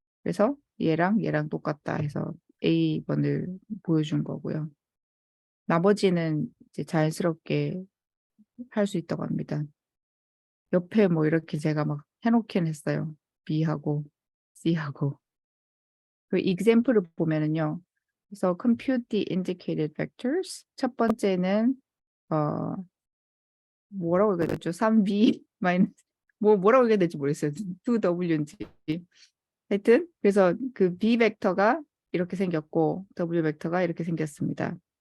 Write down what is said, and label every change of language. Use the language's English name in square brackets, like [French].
[Korean] 그래서 얘랑 똑같다 해서 A번을 보여준 거고요. 나머지는 이제 자연스럽게 할 수 있다고 합니다. 옆에 뭐 이렇게 제가 막 해놓긴 했어요. B하고 C하고. 그 example을 보면은요. [English] 그래서 compute the indicated vectors. [Korean] 첫 번째는 뭐라고 읽어야 되죠? 3b 마이너스 뭐라고 읽어야 될지 모르겠어요. 2w인지. 하여튼 그래서 그 b 벡터가 이렇게 생겼고 w 벡터가 이렇게 생겼습니다.